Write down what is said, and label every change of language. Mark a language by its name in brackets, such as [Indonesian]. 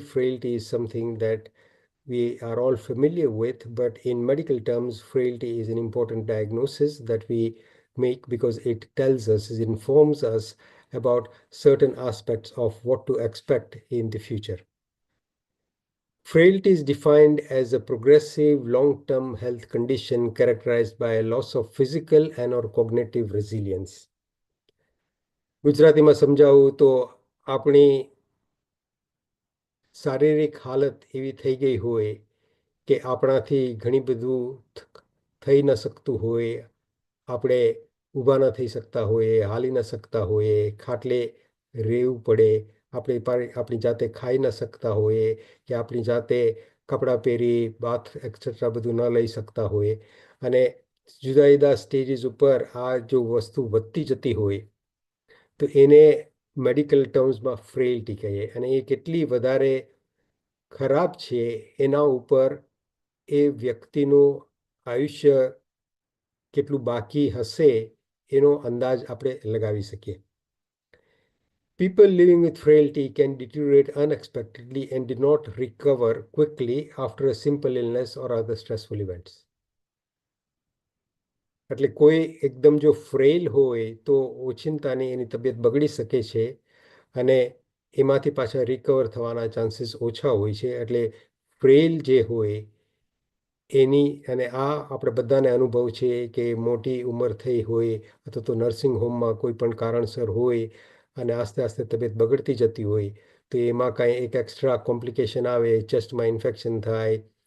[English] Frailty is something that we are all familiar with, but in medical terms, frailty is an important diagnosis that we make because it tells us, it informs us about certain aspects of what to expect in the future. Frailty is defined as a progressive long-term health condition characterized by a loss of physical and or cognitive resilience. [Gujarati] ગુજરાતીમાં સમજાવું તો આપણી શારીરિક હાલત એવી થઈ ગઈ હોય કે આપણાથી ઘણી બધું થઈ ન શકતું હોય, આપણે ઊભા ન થઈ શકતા હોઈએ, હાલી ન શકતા હોઈએ, ખાટલે રહેવું પડે, આપણી જાતે ખાઈ ન શકતા હોઈએ કે આપણી જાતે કપડાં પહેરી બાથ એક્સેટ્રા બધું ન લઈ શકતા હોઈએ. અને જુદા જુદા સ્ટેજીસ ઉપર આ જો વસ્તુ વધતી જતી હોય તો એને મેડિકલ ટર્મ્સમાં ફ્રેઇલ્ટી કહીએ. અને એ કેટલી વધારે ખરાબ છે એના ઉપર એ વ્યક્તિનું આયુષ્ય કેટલું બાકી હશે એનો અંદાજ આપણે લગાવી શકીએ. [English] People living with frailty can deteriorate unexpectedly and do not recover quickly after a simple illness or other stressful events. [Gujarati] એટલે કોઈ એકદમ જો ફ્રેઇલ હોય તો ઓચિંતાની એની તબિયત બગડી શકે છે અને એમાંથી પાછા રિકવર થવાના ચાન્સીસ ઓછા હોય છે. એટલે ફ્રેઇલ જે હોય એની, અને આ આપણે બધાને અનુભવ છે કે મોટી ઉંમર થઈ હોય અથવા તો નર્સિંગ હોમમાં કોઈ પણ કારણસર હોય અને આસ્તે આસ્તે તબિયત બગડતી જતી હોય તો એમાં કાંઈ એક એક્સ્ટ્રા કોમ્પ્લિકેશન આવે, ચેસ્ટમાં ઇન્ફેક્શન થાય,